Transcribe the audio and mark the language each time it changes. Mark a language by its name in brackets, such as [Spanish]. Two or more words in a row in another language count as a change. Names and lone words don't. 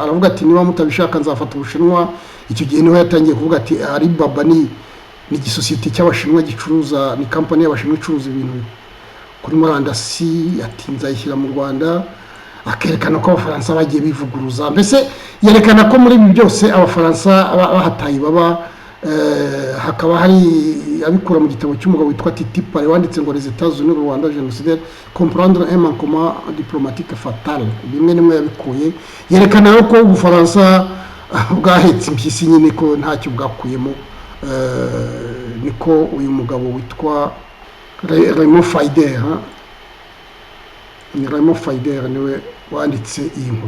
[Kinyarwanda] Aravuga ati niba mutabishaka nzafata Ubushinwa. Icyo gihe niho yatangiye kuvuga ati Alibaba ni igisosiyete cy'Abashinwa gicuruza, ni kampani y'Abashinwa icuruza ibintu kuri murandasi. Ati nzayishyira mu Rwanda. Akerekana ko Abafaransa bagiye bivuguruza. Mbese yerekana ko muri ibi byose Abafaransa bahataye baba. Hakaba hari abikura mu gitabo cy'umugabo witwa Titi Pare wanditse ngo les États-Unis au Rwanda génocidaire comprendre un manquement diplomatique fatal. Bimwe nimwe yabikuye yerekana ko Ubufaransa bwahetse impyisi nyine ko ntacyo bwakuyemo. Niko uyu mugabo witwa Raymond Fayder niwe wanditse iyi nkuru.